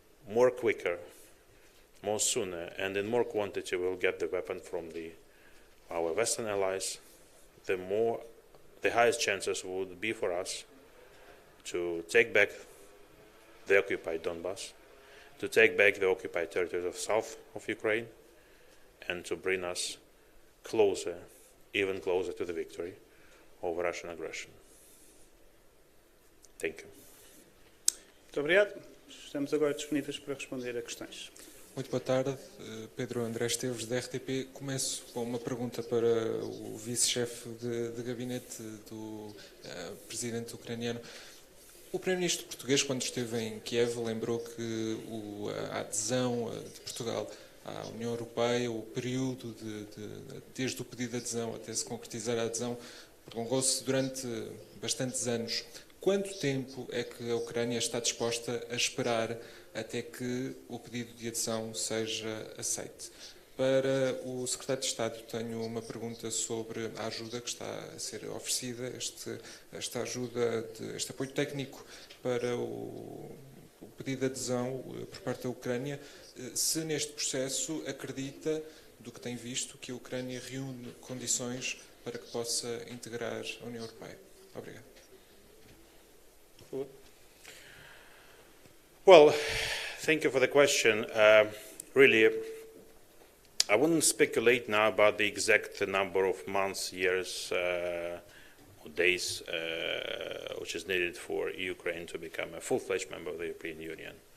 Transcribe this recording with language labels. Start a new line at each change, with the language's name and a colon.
English: more quicker, more sooner, and in more quantity we'll get the weapon from our Western allies, the highest chances would be for us to take back the occupied Donbas, to take back the occupied territories of south of Ukraine, and to bring us closer, even closer to the victory over Russian aggression. Thank you.
Portuguese: Muito obrigado. Estamos agora disponíveis para responder a questões. Muito boa tarde, Pedro André Esteves, da RTP. Começo com uma pergunta para o Vice-Chefe de Gabinete do Presidente ucraniano. O Primeiro-Ministro português, quando esteve em Kiev, lembrou que a adesão de Portugal à União Europeia, o período desde o pedido de adesão até se concretizar a adesão, prolongou-se durante bastantes anos. Quanto tempo é que a Ucrânia está disposta a esperar até que o pedido de adesão seja aceite? Para o Secretário de Estado tenho uma pergunta sobre a ajuda que está a ser oferecida, esta ajuda, este apoio técnico para o pedido de adesão por parte da Ucrânia. Se neste processo acredita, do que tem visto, que a Ucrânia reúne condições para que possa integrar a União Europeia. Obrigado.
English: Well, thank you for the question. Really, I wouldn't speculate now about the exact number of months, years, or days which is needed for Ukraine to become a full-fledged member of the European Union.